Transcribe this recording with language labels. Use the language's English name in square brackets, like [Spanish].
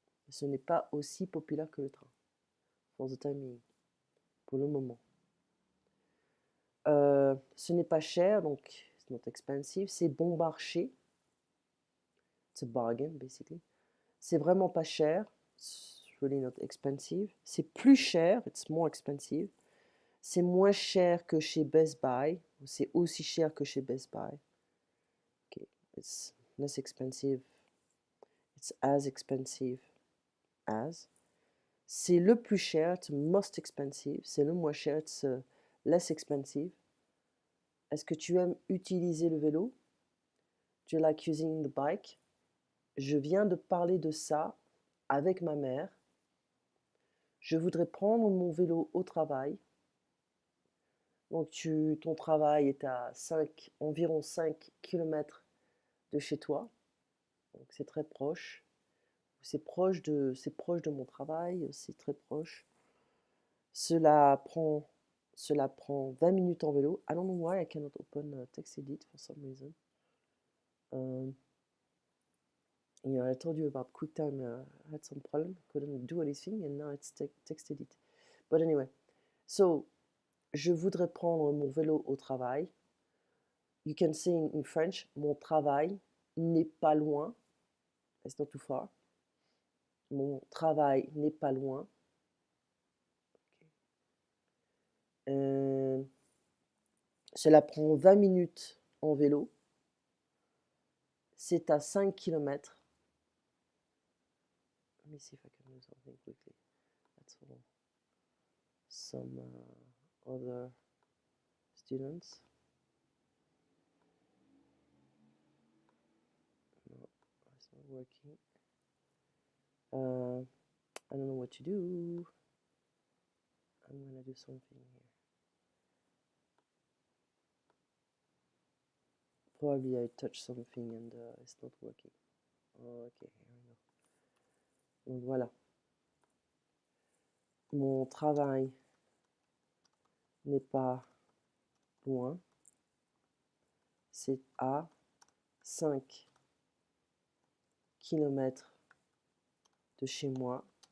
[French] Ce n'est pas aussi populaire que le train, [English] for the time being, [French] pour le moment. Ce n'est pas cher, donc [English] it's not expensive. [French] C'est bon marché. [English] It's a bargain, basically. [French] C'est vraiment pas cher. [English] It's really not expensive. [French] C'est plus cher. [English] It's more expensive. [French] C'est moins cher que chez Best Buy. C'est aussi cher que chez Best Buy. [English] Okay. It's less expensive. It's as expensive as. [French] C'est le plus cher. [English] It's most expensive. [French] C'est le moins cher. [English] It's less expensive. [French] Est-ce que tu aimes utiliser le vélo? [English] Do you like using the bike? [French] Je viens de parler de ça avec ma mère. Je voudrais prendre mon vélo au travail. Donc ton travail est à environ 5 km de chez toi. Donc c'est très proche. C'est proche de mon travail, c'est très proche. Cela prend 20 minutes en vélo. [English] I don't know why I cannot open TextEdit for some reason. I told you about QuickTime. I had some problem, couldn't do anything, and now it's TextEdit. But anyway, so [French] je voudrais prendre mon vélo au travail. [English] You can say in French, [French] mon travail n'est pas loin. [English] It's not too far. [French] Mon travail n'est pas loin. Okay. Cela prend 20 minutes en vélo. C'est à 5 km. [English] Let me see if I can do something quickly. That's for some other students. No, it's not working. I don't know what to do. I'm gonna do something here. Probably I touched something and it's not working. Ok, here we go. [French] Donc voilà. Mon travail n'est pas loin. C'est à 5 km de chez moi.